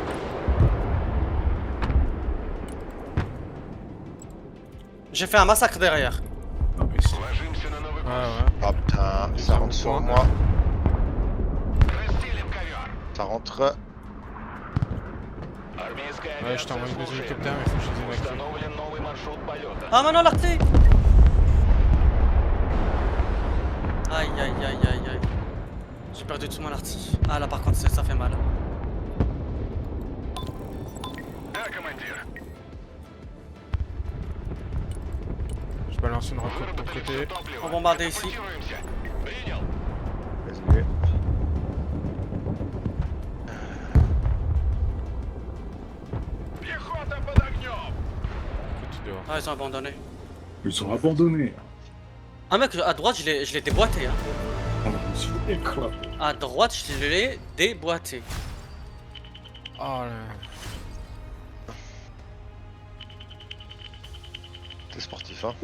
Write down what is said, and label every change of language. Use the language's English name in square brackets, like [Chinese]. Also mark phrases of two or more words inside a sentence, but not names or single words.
[French] J'ai fait un massacre derrière. Ah oui, c'est... [Russian] Ложимся на новый [French] Ouais, [Russian] курс. [French] ouais. Ah putain, Ils ça ont rentre sur point. moi. [Russian] Расстелим ковер. [French] Ça rentre. [Russian] Армейская [French] Ouais, je t'envoie [Russian] авиация [French] une deuxième [Russian] слушает. [French] hélicoptère, mais faut que je les évacue. [Russian] Установлен новый маршрут полета. [French] Ah maintenant l'artillerie. Aïe aïe aïe aïe aïe. J'ai perdu tout mon artillerie. Ah là par contre ça fait mal. [Russian] Да, командир. [French] Je balance une roquette de ton côté. On bombarde ici. [Russian] Катапультируемся. Принял. [French] Vas-y. [Russian] Пехота под огнем. [French] Petit dehors. Ah ils ont abandonné. Ils sont abandonnés. Ah mec à droite je l'ai déboîté hein. Ah, je me suis éclaté. À droite je l'ai déboîté. Oh là. T'es sportif, hein.